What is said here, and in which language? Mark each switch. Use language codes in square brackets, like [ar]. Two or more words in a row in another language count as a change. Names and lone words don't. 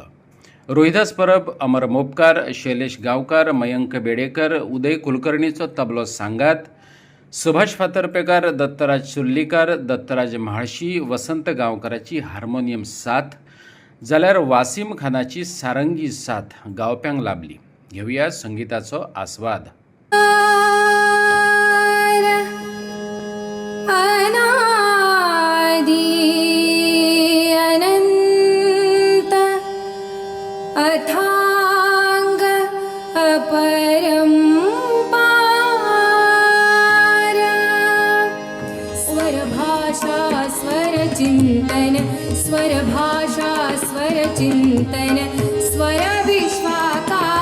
[kok] रोहिदास परब, अमर मोपकार, शैलेश गांवकार, मयंक बेडेकर, उदय कुलकर्णीचो तबलो सांगात, सुभाष फातर्पेकार, दत्तराज सुर्लीकार, दत्तराज म्हाळशी, वसंत गांवकाराची हार्मोनियम साथ जाल्यार वासीम खानाची सारंगी साथ गावप्यांक लाभली। घेऊया संगीताचो आस्वाद। अथांग अपरंपार स्वरभाषा स्वरचिंतन स्वरभाषा स्वरचिंतन स्वर विश्वाकार